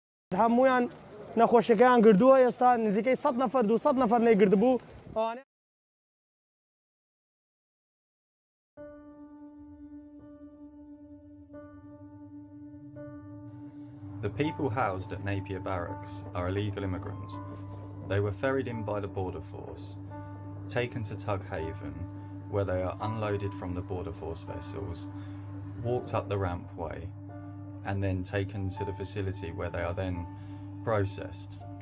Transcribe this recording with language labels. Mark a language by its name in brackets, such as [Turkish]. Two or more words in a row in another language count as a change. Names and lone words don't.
[Central Kurdish] هەمویان نەخۆشیەکەیان گردووە ئێستا نزیکەی 100 نەفەر 200 نەفەر لێ گردبوو. [English] The people housed at Napier Barracks are illegal immigrants. They were ferried in by the border force, taken to Tug Haven, where they are unloaded from the border force vessels, walked up the rampway, and then taken to the facility where they are then processed.